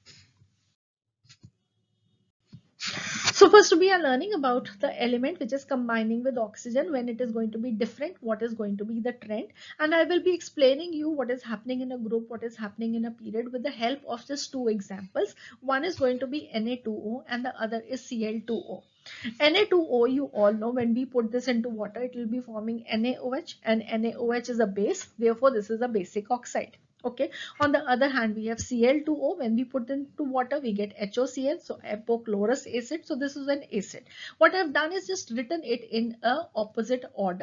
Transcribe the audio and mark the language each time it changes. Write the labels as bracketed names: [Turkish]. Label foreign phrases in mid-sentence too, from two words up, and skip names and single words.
[English] So first we are learning about the element which is combining with oxygen when it is going to be different, what is going to be the trend, and I will be explaining you what is happening in a group, what is happening in a period with the help of just 2 examples. One is going to be Na2O and the other is Cl2O. Na2O, you all know, when we put this into water, it will be forming NaOH, and NaOH is a base, therefore this is a basic oxide. Okay, on the other hand, we have Cl2O. When we put into water, we get HOCl, so apochlorous acid. So this is an acid. What I've done is just written it in a opposite order.